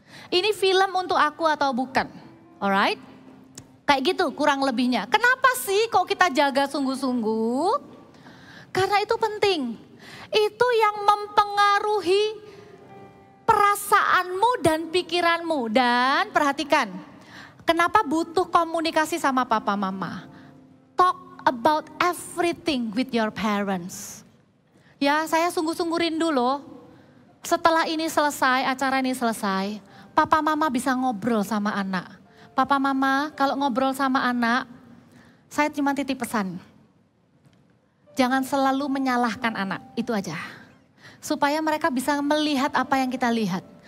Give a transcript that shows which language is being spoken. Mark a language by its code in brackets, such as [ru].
[id] Ini film untuk aku atau bukan? Alright? Kayak gitu kurang lebihnya. Kenapa sih kok kita jaga sungguh-sungguh? Karena itu penting. Itu yang mempengaruhi perasaanmu dan pikiranmu. Dan perhatikan, kenapa butuh komunikasi sama papa mama. [en] Talk about everything with your parents. [id] Ya, saya sungguh-sungguh rindu loh. Setelah ini selesai, acara ini selesai, papa mama bisa ngobrol sama anak. Papa mama kalau ngobrol sama anak, saya cuma titip pesan. Jangan selalu menyalahkan anak, itu aja. Supaya mereka bisa melihat apa yang kita lihat.